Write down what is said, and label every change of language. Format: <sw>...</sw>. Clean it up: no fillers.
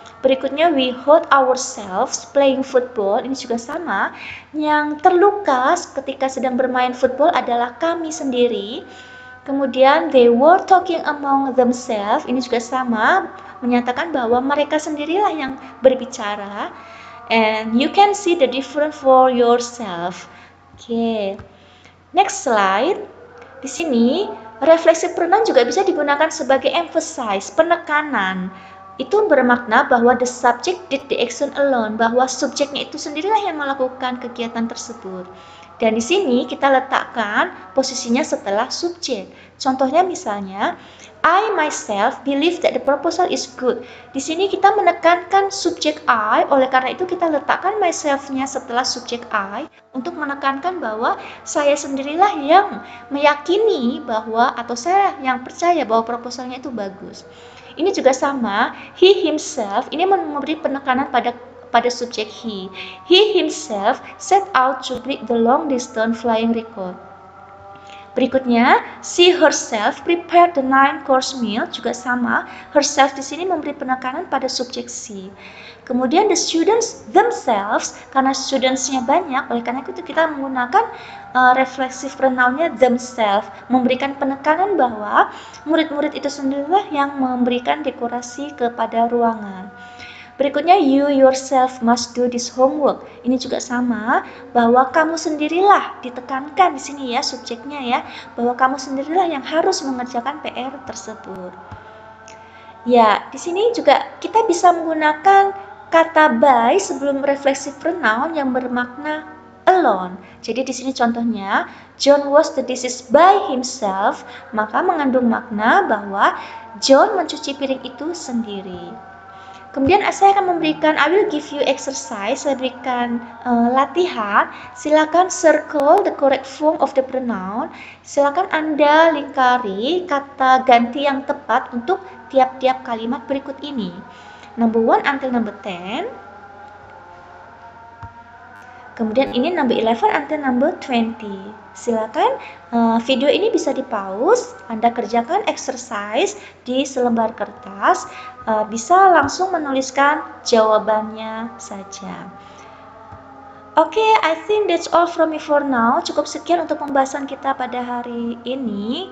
<id>Berikutnya,</id> <en>we hurt ourselves playing football.</en> <id>Ini juga sama. Yang terluka ketika sedang bermain football adalah kami sendiri. Kemudian,</id> <en>they were talking among themselves.</en> <id>Ini juga sama, menyatakan bahwa mereka sendirilah yang berbicara.</id> <en>And you can see the difference for yourself.</en> <id>Oke.</id> <en>Next slide.</en> <id>Di sini, reflexive pronoun juga bisa digunakan sebagai emphasize, penekanan. Itu bermakna bahwa</id> <en>the subject did the action alone,</en> <id>bahwa subjeknya itu sendirilah yang melakukan kegiatan tersebut. Dan di sini kita letakkan posisinya setelah subjek. Contohnya misalnya,</id> <en>I myself believe that the proposal is good.</en> <id>Di sini kita menekankan subjek I, oleh karena itu kita letakkan myself-nya setelah subjek I untuk menekankan bahwa saya sendirilah yang meyakini bahwa, atau saya yang percaya bahwa proposalnya itu bagus. Ini juga sama, he himself, ini memberi penekanan pada subjek he.</id> <en>He himself set out to break the long distance flying record.</en> <id>Berikutnya,</id> <en>she herself prepared the 9-course meal,</en> <id>juga sama. Herself di sini memberi penekanan pada subjek she. Kemudian the students themselves, karena studentsnya banyak, oleh karena itu kita menggunakan reflexive pronounnya themselves, memberikan penekanan bahwa murid-murid itu sendirilah yang memberikan dekorasi kepada ruangan. Berikutnya,</id> <en>you yourself must do this homework.</en> <id>Ini juga sama, bahwa kamu sendirilah, ditekankan di sini ya subjeknya ya, bahwa kamu sendirilah yang harus mengerjakan PR tersebut. Ya, di sini juga kita bisa menggunakan kata by sebelum reflexive pronoun yang bermakna alone. Jadi di sini contohnya,</id> <en>John washed the dishes by himself,</en> <id>maka mengandung makna bahwa John mencuci piring itu sendiri. Kemudian saya akan memberikan,</id> <en>I will give you exercise,</en> <id>saya berikan latihan. Silakan</id> <en>circle the correct form of the pronoun.</en> <id>Silakan Anda lingkari kata ganti yang tepat untuk tiap-tiap kalimat berikut ini.</id> <en>Number 1 until number 10.</en> <id>Kemudian ini</id> <en>number 11 until number 20.</en> <id>Silakan video ini bisa di-pause, Anda kerjakan exercise di selembar kertas, bisa langsung menuliskan jawabannya saja.</id> <en>Oke, I think that's all from me for now.</en> <id>Cukup sekian untuk pembahasan kita pada hari ini.</id>